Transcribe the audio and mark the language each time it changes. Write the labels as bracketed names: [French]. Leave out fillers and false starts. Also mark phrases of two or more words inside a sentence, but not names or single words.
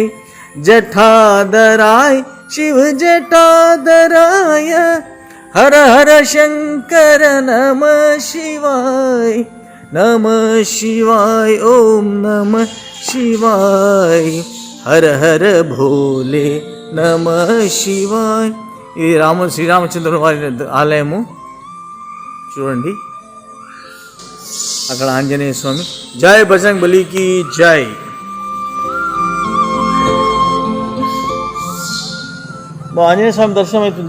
[Sanskrit] जटाधराय शिव जटाधराय. हर हर शंकर नमः शिवाय. नमः शिवाय ओम नमः शिवाय. हर हर भोले नमः शिवाय. [Telugu] ఇది శ్రీరామచంద్రుని వారి ఆలయము చూడండి. అక్కడ ఆంజనేయ స్వామి. [Hindi] जय बजरंग बली की जय. [Telugu] ఆంజనేయ స్వామి దర్శనం అవుతుంది.